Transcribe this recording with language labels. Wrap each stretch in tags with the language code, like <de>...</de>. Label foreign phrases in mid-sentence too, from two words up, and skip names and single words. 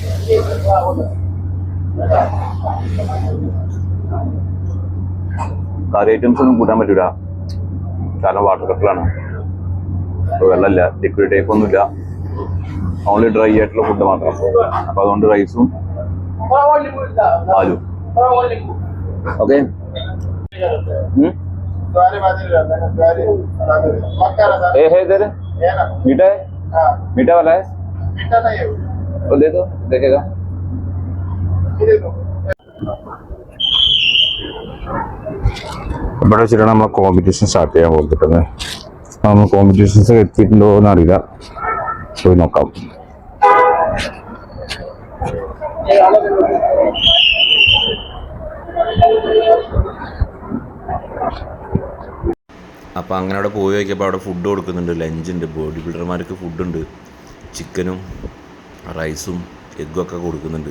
<en>curry items</en> <ml>ഒന്നും കൂട്ടാൻ പറ്റൂല, കാരണം വാട്ടർ കട്ടിലാണ്. വെള്ളമില്ല,</ml> <en>liquid type</en> <ml>ഒന്നുമില്ല,</ml> <en>only dry</en> <ml>ആയിട്ടുള്ള ഫുഡ് മാത്രം. അപ്പൊ അതുകൊണ്ട് റൈസും ആലു. ഓക്കെ,</ml> <hi>मीठा है, मीठा वाला है, तो दे दो, देखेगा.</hi> <ml>ഇവിടെ വെച്ചിട്ടാണ് നമ്മൾ</ml> <en>competition start</en> <ml>ചെയ്യാൻ പോകുന്നത്. നമ്മൾ കോമ്പറ്റീഷൻസ് എത്തിയിട്ടുണ്ടോ എന്നറിയില്ല, പോയി നോക്കാം. അപ്പോൾ അങ്ങനെ അവിടെ പോയി നോക്കിയപ്പോൾ അവിടെ ഫുഡ് കൊടുക്കുന്നുണ്ട്, ലഞ്ചുണ്ട്, ബോഡി ബിൽഡർമാർക്ക് ഫുഡുണ്ട്, ചിക്കനും റൈസും എഗ്ഗും ഒക്കെ കൊടുക്കുന്നുണ്ട്.</ml>